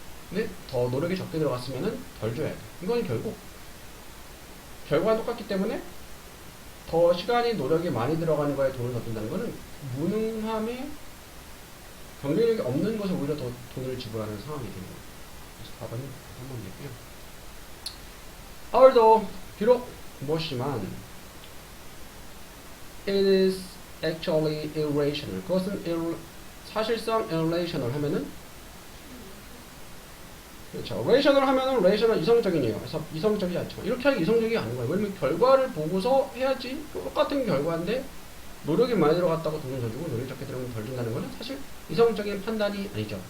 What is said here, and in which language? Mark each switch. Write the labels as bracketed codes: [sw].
[ko] 근데 더 노력이 적게 들어갔으면 덜 줘야 돼. 이건 결국 결과는 똑같기 때문에 더 시간이 노력이 많이 들어가는 거에 돈을 더 든다는 거는 무능함에 경쟁력이 없는 것에 오히려 더 돈을 지불하는 상황이 되는 거예요. 그래서 답은 한번 얘기해요. although 비록 무엇이지만 [en] it is actually irrational. [ko] 그것은 사실상 irrational 하면은 그렇죠. rational 하면은 rational 이성적이네요. 그래서 이성적이지 않죠. 이렇게 하기 이성적이 아닌 거예요. 왜냐면 결과를 보고서 해야지 똑같은 결과인데 노력이 많이 들어갔다고 돈을 더 주고 노력이 적게 들어가면 덜 준다는 거는 사실 이성적인 판단이 아니죠.